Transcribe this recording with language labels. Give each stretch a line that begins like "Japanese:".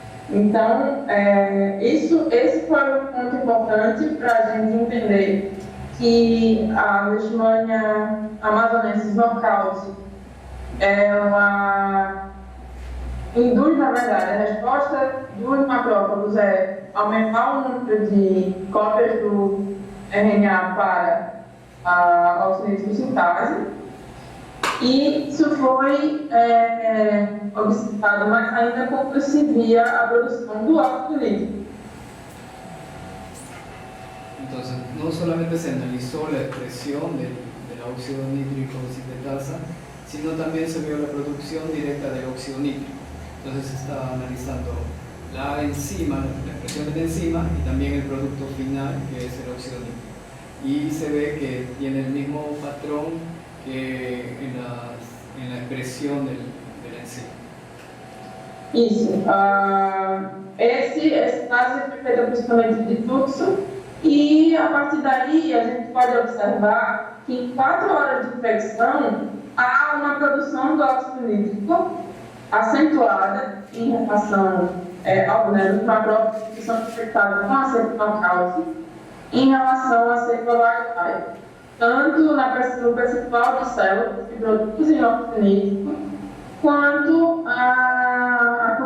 Portuguese: Então, esse foi um ponto importante para a gente entender que a Leishmania amazonensis knockout, ela induz, na verdade, a resposta dos macrófagos aumentar o número de cópias do RNA para a oxinitricosintase, e isso foi observado, mas ainda quando se via a produção do óxido nítrico.
Spanish: Entonces, no solamente se analizó la expresión del óxido nítrico sintetasa, sino también se vio la producción directa del óxido nítrico. Entonces se está analizando la enzima, la expresión de la enzima, y también el producto final, que es el óxido nítrico. Y se ve que tiene el mismo patrón que en la expresión de la enzima.
Portuguese: Isso. Esse caso foi feito principalmente de fluxo, e a partir daí a gente pode observar que em 4 horas de infecção há uma produção do óxido nítrico acentuada em relação dos macrófagos que são infectados com a cepa knockout em relação à cepa wild type, tanto no percentual de células que produzem óxido nítrico, quanto a